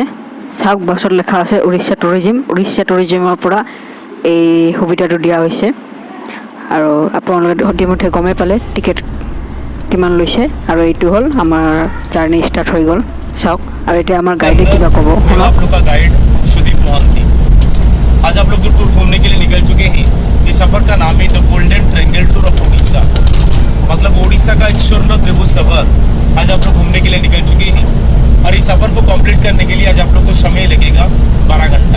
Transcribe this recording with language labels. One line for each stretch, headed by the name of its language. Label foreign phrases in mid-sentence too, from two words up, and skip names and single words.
Assamese: চাওক, বাছত লেখা আছে উৰিষ্যা টুৰিজিমৰ পৰা এই সুবিধাটো দিয়া হৈছে। আৰু আপোনালোকে ইতিমধ্যে গমেই পালে টিকেট কিমান লৈছে। আৰু এইটো হ'ল আমাৰ জাৰ্ণি ষ্টাৰ্ট হৈ গ'ল। চাওক, আৰু এতিয়া আমাৰ গাইডে কিবা ক'ব।
Hindi: आप लोग का गाइड सुदीप मोहंती। आज आप लोग जो टूर घूमने के लिए निकल चुके हैं, ये सफर का नाम है द गोल्डन ट्रायंगल टूर ऑफ उड़ीसा। मतलब उड़ीसा का एक स्वर्ण त्रिभुज सफर आज आप लोग घूमने के लिए निकल चुके हैं। और इस सफर को कंप्लीट करने के लिए आज आप लोग को समय लगेगा 12 घंटा।